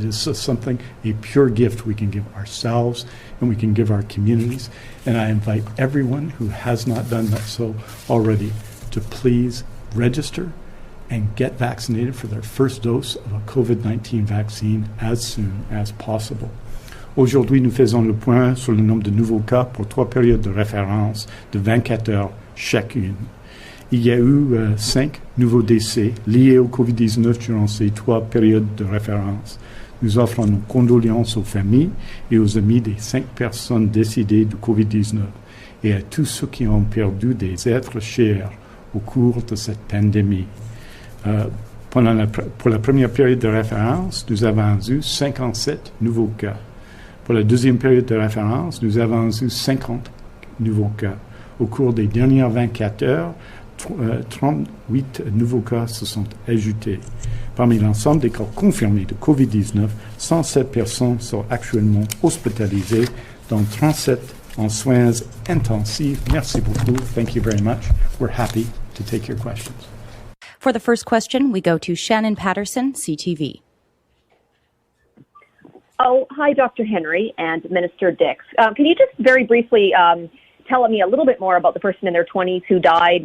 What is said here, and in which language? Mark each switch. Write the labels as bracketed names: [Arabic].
[English] It is something, a pure gift we can give ourselves and we can give our communities. And I invite everyone who has not done that so already to please register and get vaccinated for their first dose of a COVID-19 vaccine as soon as possible. [French] Aujourd'hui, nous faisons le point sur le nombre de nouveaux cas pour 3 périodes de référence de 24 heures chacune. Il y a eu 5 nouveaux décès liés au COVID-19 durant ces 3 périodes de référence. Nous offrons nos condoléances aux familles et aux amis des 5 personnes décédées du COVID-19 et à tous ceux qui ont perdu des êtres chers au cours de cette pandémie. Pour la première période de référence, nous avons eu 57 nouveaux cas. Pour la deuxième période de référence, nous avons eu 50 nouveaux cas. Au cours des dernières 24 heures, 38 nouveaux cas se sont ajoutés. Parmi l'ensemble des cas confirmés de COVID-19, 107 personnes sont actuellement hospitalisées, dont 37 en soins intensifs. Merci beaucoup. [English] Thank you very much. We're happy to take your questions. For the first question, we go to Shannon Patterson, CTV. Oh, hi, Dr. Henry and Minister Dix. Can you just very briefly tell me a little bit more about the person in their 20s who died?